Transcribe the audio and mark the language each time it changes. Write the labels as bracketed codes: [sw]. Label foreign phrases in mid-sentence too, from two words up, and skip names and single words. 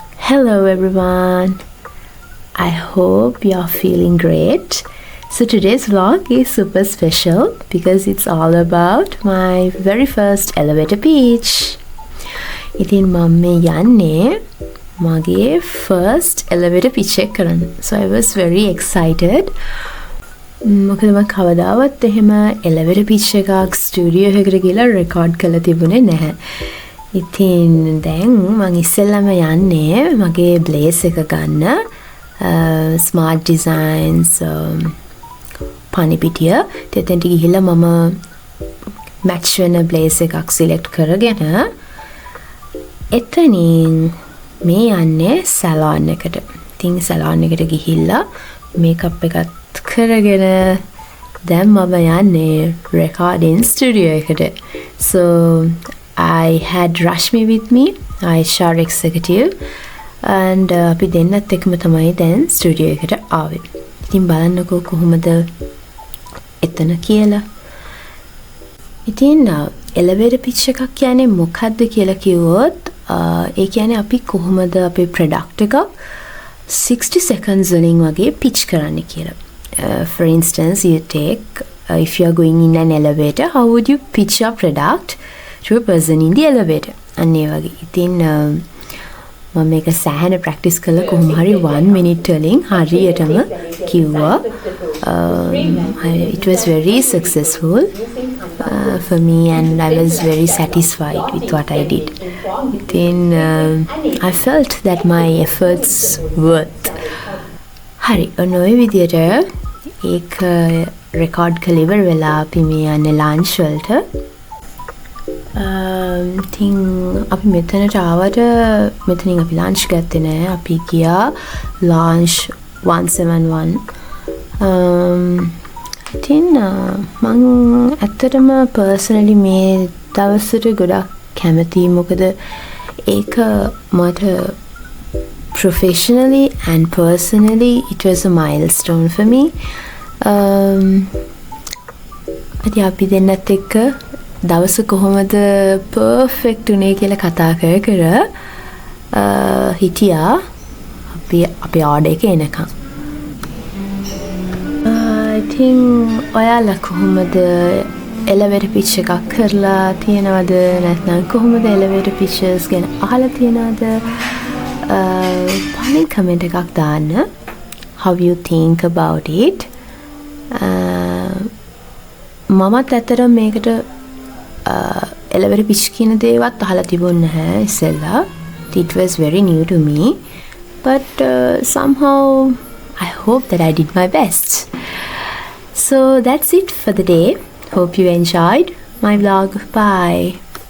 [en] Hello everyone. I hope you're feeling great. So today's vlog is super special because it's all about my very first elevator pitch. [si] ඉතින් මම මේ යන්නේ මගේ [en] first elevator pitch [si] එක කරන්න. [en] So I was very excited. [si] මොකද මම කවදාවත් එහෙම [en] elevator pitch [si] එකක් ස්ටුඩියෝ එකකට ගිහලා රෙකෝඩ් කරලා තිබුණේ නැහැ. ඉතින් දැන් මම ඉස්සෙල්ලාම යන්නේ මගේ බ්ලේස් එක ගන්න ස්මාර්ට් ඩිසයින්ස් පණිපිටිය. එතෙන්ට ගිහිල්ලා මම මැච් වෙන බ්ලේස් එකක් සිලෙක්ට් කරගෙන එතනින් මේ යන්නේ සැලෝන් එකට. ඉතින් සැලෝන් එකට ගිහිල්ලා මේකප් එකත් කරගෙන දැන් මම යන්නේ [en] recording studio [si] එකට. [en] So I had Rashmi with me, HR executive, and [si] අපි දෙන්නත් එක්කම තමයි දැන් ස්ටුඩියෝ එකට ආවේ. ඉතින් බලන්නකෝ කොහොමද එතන කියලා. ඉතින් [en] elevator pitch [si] එකක් කියන්නේ මොකක්ද කියලා කිව්වොත් ඒ කියන්නේ අපි කොහොමද අපේ product එක 60 seconds වලින් වගේ pitch කරන්න කියලා. [en] For instance, you take if you are going in an elevator, how would you pitch your product to a person in the elevator? [si] අන්නේ වගේ. ඉතින් මම මේක සෑහෙන ප්‍රැක්ටිස් කළා කොහොම හරි 1 minute වලින් හරියටම කිව්වා. [en] It was very successful for me and I was very satisfied with what I did. Then I felt that my efforts worth. [si] හරි ඔන්න ඔය විදියට ඒක රෙකෝඩ් කරලා ඉවර වෙලා අපි මේ යන්නේ ලන්ච් වලට. ඉතින් අපි මෙතනට ආවට මෙතනින් අපි ලන්ච් ගත්තේ නෑ. අපි ගියා ලන්ච් 171. ඉතින් මං ඇත්තටම පර්සනලි මේ දවසට ගොඩක් කැමතියි. මොකද ඒක මට [en] professionally and personally it was a milestone for me. [si] අපි දෙන්නත් එක්ක දවස කොහොමද පර්ෆෙක්ට් උනේ කියලා කතා කර හිටියා අපි ආඩර් එක එනකම්. ඉතින් ඔයාලා කොහොමද [en] elevator pitch [si] එකක් කරලා තියෙනවද නැත්නම් කොහොමද [en] elevator pitches [si] ගැන අහලා තියෙනවද? පොලින් කමෙන්ට් එකක් දාන්න. [en] How you think about it? [si] මමත් ඇත්තටම මේකට [en] elevator pitch [si] කියන දේවත් අහලා තිබුණ නැහැ ඉස්සෙල්ලා. [en] It was very new to me, but somehow I hope that I did my best. So that's it for the day. Hope you enjoyed my vlog. Bye.